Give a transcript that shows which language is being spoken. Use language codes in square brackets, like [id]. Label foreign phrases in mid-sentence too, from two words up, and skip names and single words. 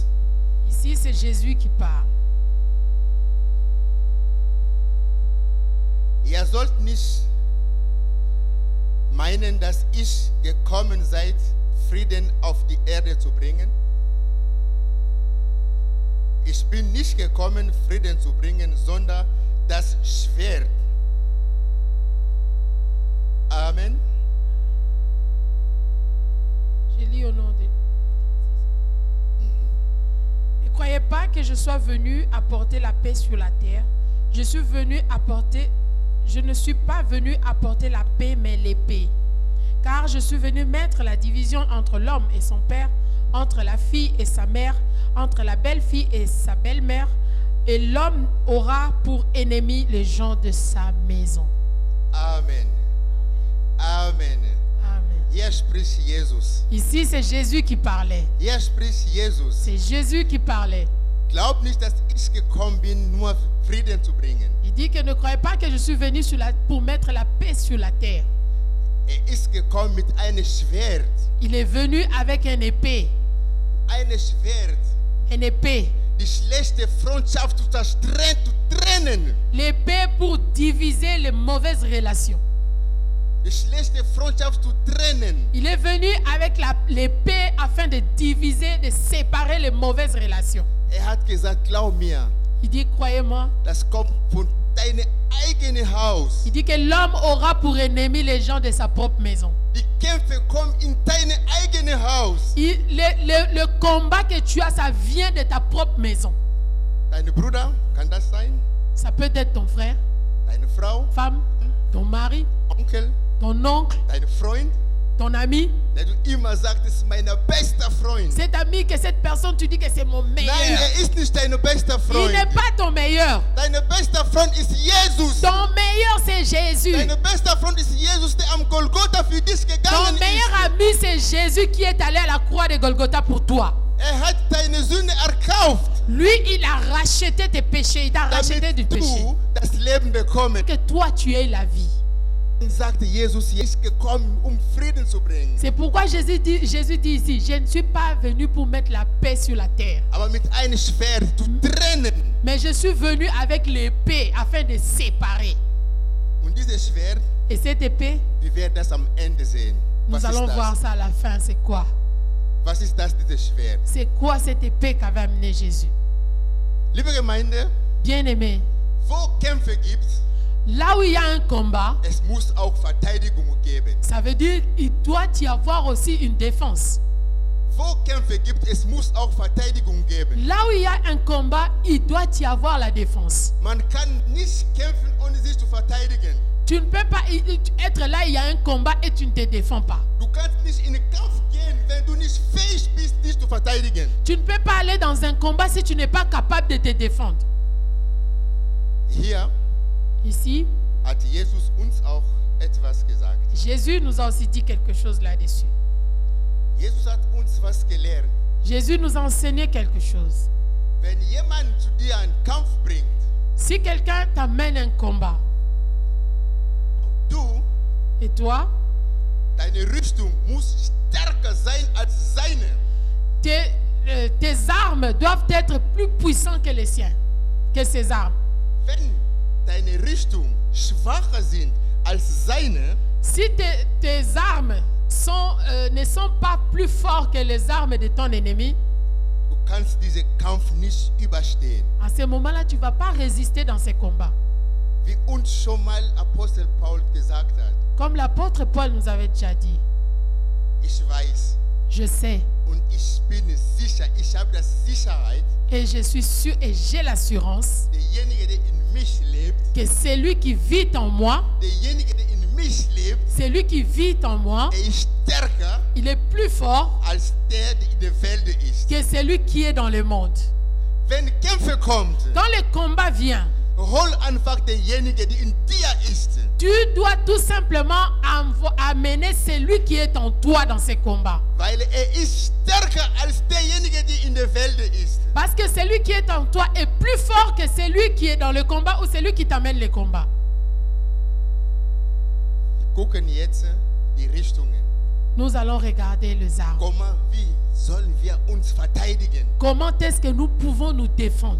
[fr] Ici, c'est Jésus qui parle. [de] Ihr sollt nicht meinen, dass ich gekommen seid, Frieden auf die Erde zu bringen. Ich bin nicht gekommen, Frieden zu bringen, sondern das Schwert. Amen. [fr] Je lis au nom de... Ne croyez pas que je sois venu apporter la paix sur la terre. Je ne suis pas venu apporter la paix, mais l'épée. Car je suis venu mettre la division entre l'homme et son père, entre la fille et sa mère, entre la belle-fille et sa belle-mère, et l'homme aura pour ennemi les gens de sa maison. Amen. Amen. Amen. [de] Hier spricht Jesus. [fr] Ici, c'est Jésus qui parlait. [de] Hier spricht Jesus. [fr] C'est Jésus qui parlait. [de] Glaub nicht, dass ich gekommen bin, nur Frieden zu bringen. [fr] Il dit que ne croyez pas que je suis venu pour mettre la paix sur la terre. [de] Ist gekommen mit einem Schwert. [fr] Il est venu avec une épée. [de] Ein Schwert. [fr] Une épée. [de] Die schlechte Freundschaft zu trennen. [fr] L'épée pour diviser les mauvaises relations. [de] Die schlechte Freundschaft zu trennen. [fr] Il est venu avec l'épée afin de diviser, de séparer les mauvaises relations. [de] Hat gesagt, glaub mir. [fr] Il dit, croyez-moi. [de] Das kommt von deinem eigenen Haus. [fr] Il dit que l'homme aura pour ennemi les gens de sa propre maison. [de] Die Kämpfe kommen in deinem eigenen Haus. [fr] Le combat que tu as, ça vient de ta propre maison. [de] Dein Bruder, kann das sein? [fr] Ça peut être ton frère, [de] deine Frau, [fr] femme, ton mari, [de] Onkel, [fr] ton oncle, [de] dein Freund, [fr] ton ami. [de] der du immer sagst, ist mein bester Freund. [fr] Cet ami, que cette personne, tu dis que c'est mon meilleur. [de] Nein, ist nicht dein bester Freund. [fr] Il n'est pas ton meilleur. [de] Dein bester Freund ist Jesus. [fr] Ton meilleur, c'est Jésus. [de] Dein bester Freund ist Jesus, der am Golgotha für dich [fr] Ton [de] gegangen [fr] meilleur [de] ist. [fr] ami, c'est Jésus qui est allé à la croix de Golgotha pour toi. [de] Hat deine Sünde erkauft. [fr] Lui, il a racheté tes péchés. Il t'a racheté du [de] Damit [fr] péché. [de] du das Leben bekommen. [fr] Que toi, tu aies la vie. [de] Sagte Jesus, er ist gekommen, Frieden zu bringen. [fr] C'est pourquoi Jésus dit ici, je ne suis pas venu pour mettre la paix sur la terre. [de] Aber mit einem Schwert zu trennen. [fr] Mais je suis venu avec l'épée afin de séparer. [de] Und dieses Schwert, [fr] Et cette épée, [de] wir werden das am Ende sehen. [fr] nous allons voir ça à la fin. C'est quoi? [de] Was ist das, dieses Schwert? [fr] C'est quoi cette épée qu'avait amené Jésus? [de] Liebe Gemeinde, [fr] Bien-aimé, [de] wo Kämpfe gibt, [fr] là où il y a un combat, [de] es muss auch Verteidigung geben. [fr] ça veut dire qu'il doit y avoir aussi une défense. [de] Wo Kämpfe gibt, es muss auch Verteidigung geben. [fr] Là où il y a un combat, il doit y avoir la défense. [de] Man kann nicht kämpfen, ohne sich zu verteidigen. [fr] Tu ne peux pas être là, il y a un combat et tu ne te défends pas. [de] Du kannst nicht in den Kampf gehen, wenn du nicht fähig bist, dich zu verteidigen. [fr] Tu ne peux pas aller dans un combat si tu n'es pas capable de te défendre. [de] Hier [fr] Ici, [de] hat Jesus uns auch etwas gesagt. [fr] Jésus nous a aussi dit quelque chose là-dessus. [de] Jesus hat uns was gelehrt. [fr] Jésus nous a enseigné quelque chose. [de] Wenn jemand zu dir einen Kampf bringt, [fr] Si quelqu'un t'amène un combat, [de] du, [fr] et toi, [de] deine Rüstung muss stärker sein als seine. [fr] tes armes doivent être plus puissantes que les siens, que ses armes. [de] Wenn deine Richtung schwacher sind als seine, [fr] Si tes armes ne sont pas plus fortes que les armes de ton ennemi, [de] du kannst diesen Kampf nicht überstehen. [fr] à ce moment-là, tu ne vas pas résister dans ces combats. [de] Wie uns schon mal Apostel Paul gesagt hat, [fr] Comme l'apôtre Paul nous avait déjà dit, [de] ich weiß [fr] je sais [de] und ich bin sicher, ich habe das Sicherheit, [fr] et je suis sûr et j'ai l'assurance [de] derjenige, der in mich lebt, [fr] que celui qui vit en moi, [de] derjenige, der in mich lebt, [fr] celui qui vit en moi, [de] ist stärker [fr] il est plus fort [de] als der in der Welt ist. [fr] que celui qui est dans le monde. [de] Wenn Kämpfe kommt, [fr] Quand le combat vient, [de] hol einfach derjenige, der in dir ist. [fr] tu dois tout simplement amener celui qui est en toi dans ces combats. [de] Weil ist stärker als derjenige, der in der Welt ist. [fr] Parce que celui qui est en toi est plus fort que celui qui est dans le combat ou celui qui t'amène le combat. [de] Wir gucken jetzt die Richtungen. [fr] Nous allons regarder les armes. [de] Wie sollen wir uns verteidigen? [fr] Comment est-ce que nous pouvons nous défendre?